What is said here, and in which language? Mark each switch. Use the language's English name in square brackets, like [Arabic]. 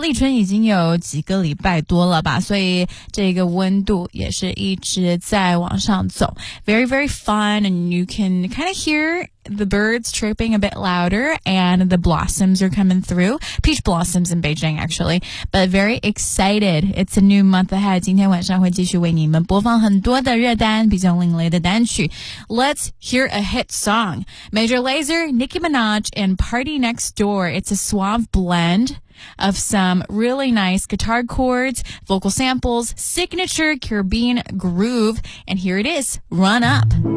[Chinese] 立春已经有几个礼拜多了吧，所以这个温度也是一直在往上走。 [English] Very, very fun, and you can kind of hear the birds chirping a bit louder, and the blossoms are coming through. Peach blossoms in Beijing, actually. But very excited. It's a new month ahead. [Chinese] 今天晚上会继续为你们播放很多的热单，比较另类的单曲。 [English] Let's hear a hit song. Major Lazer, Nicki Minaj, and Party Next Door. It's a suave blend of some really nice guitar chords, vocal samples, signature Caribbean groove. And here it is, Run Up.